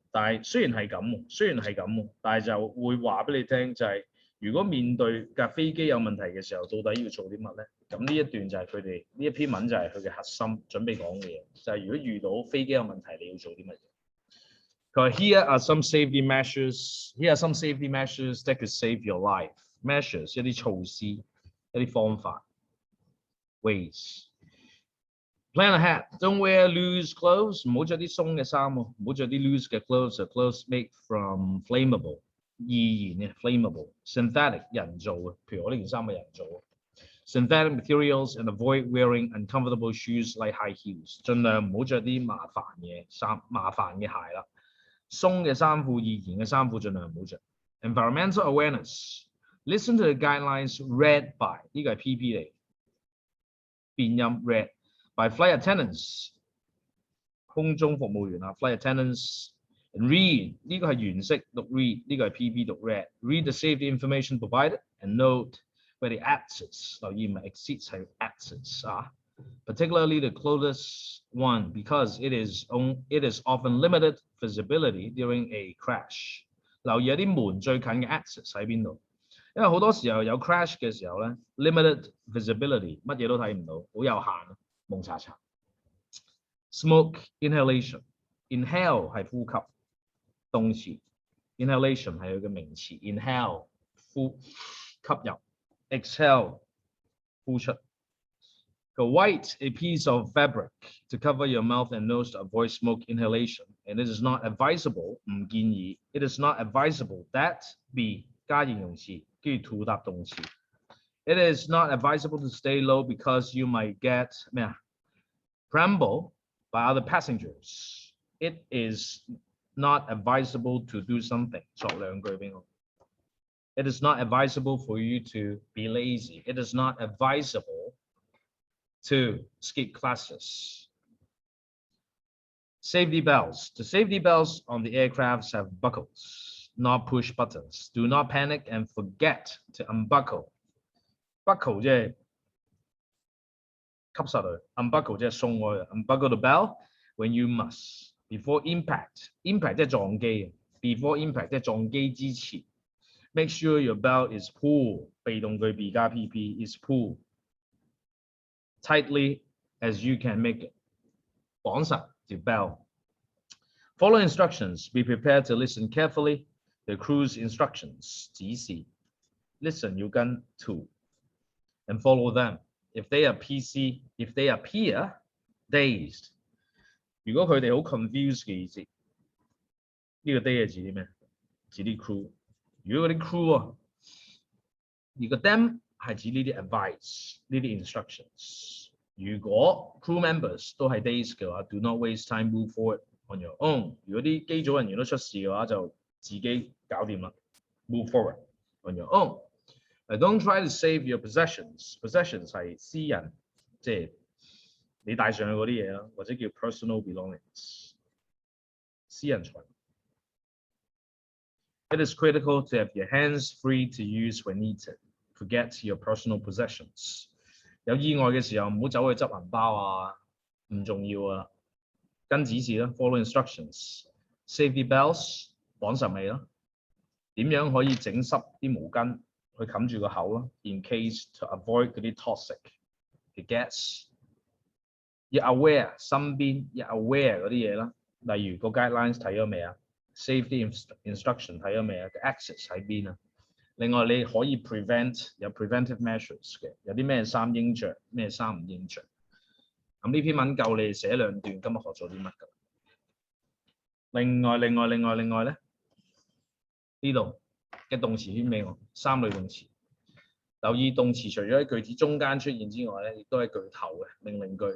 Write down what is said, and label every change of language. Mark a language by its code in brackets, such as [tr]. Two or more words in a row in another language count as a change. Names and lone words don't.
[yue] 但係雖然係咁，但係就會話俾你聽就係。如果面對架飛機有問題嘅時候，到底要做啲乜咧？咁呢一段就係佢哋呢一篇文就係佢嘅核心準備講嘅嘢，就係如果遇到飛機有問題，你要做啲乜嘢？佢話 [en] Here are some safety measures that could save your life. [yue] Measures 一啲措施，一啲方法 ways. [en] Plan ahead. Don't wear loose clothes. [yue] 唔好着啲鬆嘅衫喎，唔好着啲 loose 嘅 clothes. [en] Clothes made from flammable. [yue] 易燃嘅 [en] flammable, synthetic [yue] 人造嘅，譬如我呢件衫係人造嘅 [en] synthetic materials and avoid wearing uncomfortable shoes like high heels， [yue] 盡量唔好着啲麻煩嘅鞋啦，鬆嘅衫褲、易燃嘅衫褲盡量唔好着。 [en] Environmental awareness, listen to the guidelines read by [yue] 呢個係 [en] PP [yue] 嚟，變音 [en] read by flight attendants 空 [yue] 中服務員啊 [en] flight attendants。And read [yue] 呢個係原式讀 [en] read [yue] 呢個係 PP 讀 [en] read the safety information provided and note where the exits [yue] 留意唔係 [en] exits 係 exits 啊 particularly the closest one because it is often limited visibility during a crash [yue] 留意有啲門最近嘅 [en] exits [yue] 喺邊度，因為好多時候有 [en] crash [yue] 嘅時候咧 [en] limited visibility [yue] 乜嘢都睇唔到，好有限蒙查查。 [en] Smoke inhalation inhale [yue] 係呼吸。 [en] 動詞 inhalation [yue] 係佢嘅名詞 [en] inhale [yue] 呼吸入 [en] exhale 呼出。Go white a piece of fabric to cover your mouth and nose to avoid smoke inhalation and it is not advisable [yue] 唔建議 [en] it is not advisable that be [yue] 加形容詞跟住 [en] to [yue] 搭動詞 [en] it is not advisable to stay low because you might get [yue] 咩啊 [en] trampled by other passengers it is not advisable to do something [yue] 作兩句俾我 [en] It is not advisable for you to be lazy. It is not advisable 2. Skip classes. Safety belts. The safety belts on the aircrafts have buckles, not push buttons. Do not panic and forget to unbuckle. Buckle [yue] 即係吸實佢 [en] ，unbuckle [yue] 即係鬆開。 [en] Unbuckle the belt when you must. Before impact. Impact [yue] 即係撞機。 [en] Before impact [yue] 即係撞機之前。 [en] Make sure your belt is pulled. [yue] 被動句 B 加 [en] PP is pulled tightly as you can make it. [yue] 綁實條 [en] belt. Follow instructions. Be prepared to listen carefully. The crew's instructions 指示 listen 要跟 to and follow them. If they appear dazed. [yue] 如果佢哋好 confused 嘅意思，呢個 day 係指啲咩？指啲 crew。如果嗰啲 crew 啊，而個 them 係指呢啲 advice 呢啲 instructions。 [en] 如果 crew members [yue] 都係 [en] dazed [yue] 嘅話 [en] ，do not waste time, move forward on your own。 [yue] 如果啲機組人員都出事嘅話，就自己搞掂啦。 [en] Move forward on your own. Don't try to save your possessions. [yue] Possessions 係私人，即係你帶上去嗰啲嘢啦，或者叫 [en] personal belongings， [yue] 私人財。 [en] It is critical to have your hands free to use when needed. Forget your personal possessions. [yue] 有意外嘅時候唔好走去執銀包啊，唔重要啊。跟指示啦 ， [en] follow instructions. Safety belts [yue] 綁實未啦？點樣可以整濕啲毛巾去冚住個口啦 ？ [en] In case to avoid [yue] 嗰啲 toxic 嘅 gas。要 aware 身邊要 aware 嗰啲嘢啦，例如個 guidelines 睇咗未啊 ？ [en] Safety instruction [yue] 睇咗未啊？個 access 喺邊啊？另外你可以 prevent 有 [en] preventive measures [yue] 嘅，有啲咩衫應着，咩衫唔應着。咁呢篇文夠你哋寫2段，今日學咗啲乜㗎？另外咧，呢度嘅動詞圈俾我3類動詞。留意動詞除咗喺句子中間出現之外咧，亦都喺句頭嘅命令句。